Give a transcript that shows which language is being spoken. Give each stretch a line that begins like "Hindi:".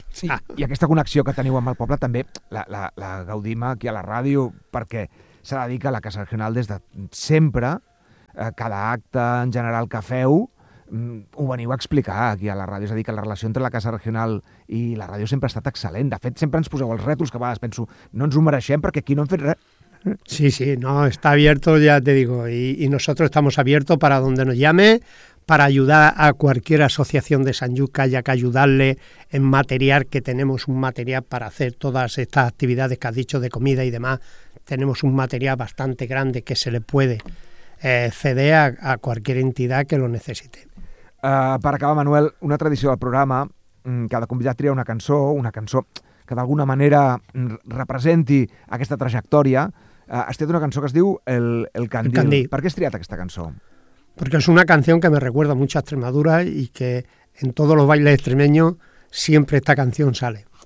Catalan: I aquesta connexió que teniu amb el poble també la gaudim aquí a la ràdio, perquè se dedica a la Casa Regional des de sempre, cada acte en general que feu, ho veniu a explicar aquí a la ràdio, és a dir, que la relació entre la Casa Regional i la ràdio sempre ha estat excel·lent. De fet, sempre ens poseu els rètols que a vegades penso no ens ho mereixem perquè aquí no hem fet res.
Spanish: Sí, sí, no, está abierto, ya te digo, y nosotros estamos abiertos para donde nos llame, para ayudar a cualquier asociación de Sant Just que haya que ayudarle en material, que tenemos un material para hacer todas estas actividades que has dicho de comida y demás. Tenemos un material bastante grande que se le puede ceder a cualquier entidad que lo necesite.
Catalan: Per acabar, Manuel, una tradició del programa, cada convidat tria una cançó que d'alguna manera representi aquesta trajectòria. Has triat una cançó que es diu El Candil. El Candil. Per què has triat aquesta cançó? Perquè és una canció que
Spanish: me recuerda mucho a Extremadura i que en todos los bailes extremeños siempre esta canción sale.